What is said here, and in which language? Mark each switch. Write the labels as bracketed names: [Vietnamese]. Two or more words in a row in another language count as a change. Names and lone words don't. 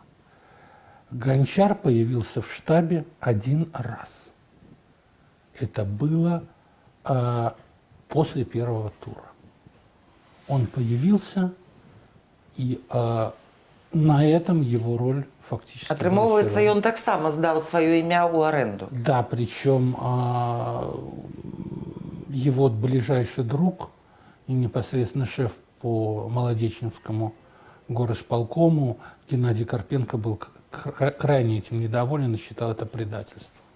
[Russian] Гончар появился в штабе один раз. Это было после первого тура. Он появился, и на этом его роль фактически... [Belarusian] Атрымоўваецца, ён таксама здаў сваё імя ў аренду. [Russian] Да, причем его ближайший друг и непосредственно шеф по Молодеченскому горосполкому Геннадий Карпенко был крайне этим недоволен и считал это предательством.